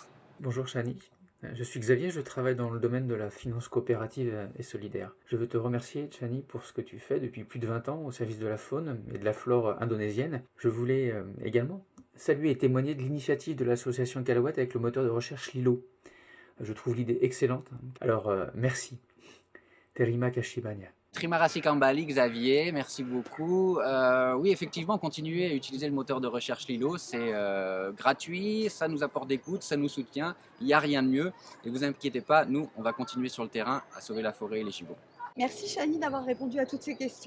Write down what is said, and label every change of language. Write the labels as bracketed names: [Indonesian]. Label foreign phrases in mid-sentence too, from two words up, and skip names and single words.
[French] Bonjour Chani, je suis Xavier, je travaille dans le domaine de la finance coopérative et solidaire. Je veux te remercier Chani pour ce que tu fais depuis plus de 20 ans au service de la faune et de la flore indonésienne. Je voulais également saluer et témoigner de l'initiative de l'association Calaouette avec le moteur de recherche Lilo. Je trouve l'idée excellente, alors merci. [Indonesian] Terima kasih banyak. Terima kasih kembali Xavier, [French] merci beaucoup. Oui, effectivement, continuez à utiliser le moteur de recherche Lilo, c'est gratuit, ça nous apporte des coûts, ça nous soutient, il n'y a rien de mieux. Et vous inquiétez pas, nous, on va continuer sur le terrain à sauver la forêt et les gibbons. Merci Chani d'avoir répondu à toutes ces questions.